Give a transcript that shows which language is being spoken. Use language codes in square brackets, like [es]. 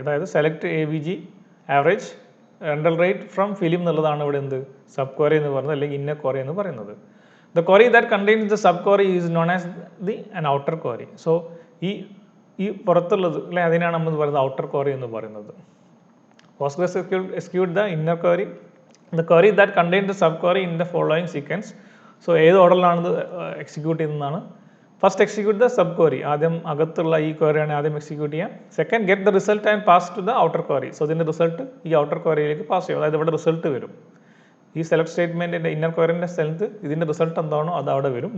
[ml] അതായത് select A V G average rental rate from film എന്നുള്ളതാണ് ഇവിടെ എന്ത് സബ് ക്വറി എന്ന് പറയുന്നത്, അല്ലെങ്കിൽ ഇന്നർ ക്വറി എന്ന് പറയുന്നത്. [en] The query that contains the sub query is known as the an outer query. [ml] So ഈ പുറത്തുള്ളത്, അല്ലെ, അതിനാണ് നമ്മൾ പറയുന്നത് ഔട്ടർ ക്വറി എന്ന് പറയുന്നത്. [en] PostgreSQL execute the inner query, the query that contains the sub query in the following sequence. [ml] So ഏത് ഓർഡറിലാണ് ഇത് execute ചെയ്യുന്നതാണ്. [en] first execute the sub query, [ml] ആദ്യം അകത്തുള്ള ഈ ക്വറിയാണ് ആദ്യം എക്സിക്യൂട്ട് ചെയ്യാം. [en] Second get the result and pass to the outer query. [ml] So ഇതിൻ്റെ result ഈ ഔട്ടർ ക്വറിയിലേക്ക് പാസ് ചെയ്യും, അതായത് ഇവിടെ റിസൾട്ട് വരും. ഈ സെലക്ട് സ്റ്റേറ്റ്മെൻറ്റിൻ്റെ ഇന്നർ ക്വറിൻ്റെ സ്ഥലത്ത് ഇതിൻ്റെ റിസൾട്ട് എന്താണോ അത് അവിടെ വരും.